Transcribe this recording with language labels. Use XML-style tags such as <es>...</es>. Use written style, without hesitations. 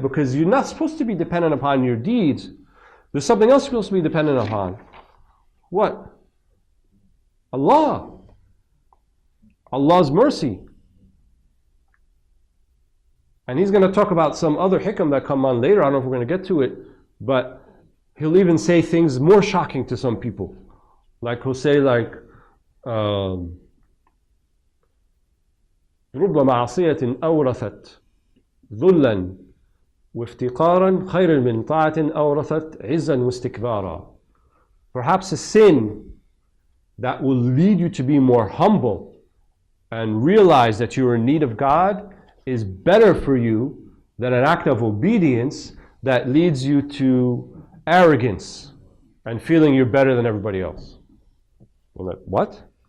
<en>Because you're not supposed to be dependent upon your deeds. There's something else you're supposed to be dependent upon. What? Allah. Allah's mercy. And he's going to talk about some other hikam that come on later. I don't know if we're going to get to it, but he'll even say things more shocking to some people.</en> <ar>Like he'll say رُبَّ مَعْصِيَةٍ أَوْرَثَتْ ذُلًّا وَافْتِقَارًا خَيْرًا مِنْ طَاعَةٍ أَوْرَثَتْ عِزًّا وَاسْتِكْبَارًا.</ar> <en>Perhaps a sin that will lead you to be more humble and realize that you are in need of God is better for you than an act of obedience that leads you to arrogance and feeling you're better than everybody else. Well, what?</en>